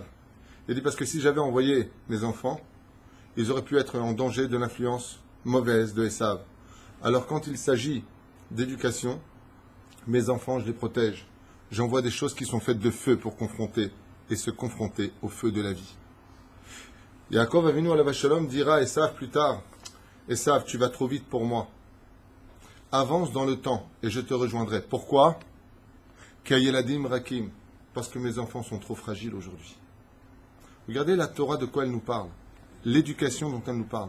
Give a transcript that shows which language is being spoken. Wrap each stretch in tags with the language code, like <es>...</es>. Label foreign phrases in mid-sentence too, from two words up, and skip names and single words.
<fr>Il dit parce que si j'avais envoyé mes enfants, ils auraient pu être en danger de l'influence mauvaise de Esav. Alors quand il s'agit d'éducation, mes enfants, je les protège. J'envoie des choses qui sont faites de feu pour confronter et se confronter au feu de la vie. Yaakov Avinu</fr> <he>עליו השלום</he> <fr>dira à Esav plus tard, Esav, tu vas trop vite pour moi. Avance dans le temps et je te rejoindrai. Pourquoi?</fr> <he>כי הילדים רכים,</he> <fr>parce que mes enfants sont trop fragiles aujourd'hui. Regardez la Torah de quoi elle nous parle, l'éducation dont elle nous parle.</fr>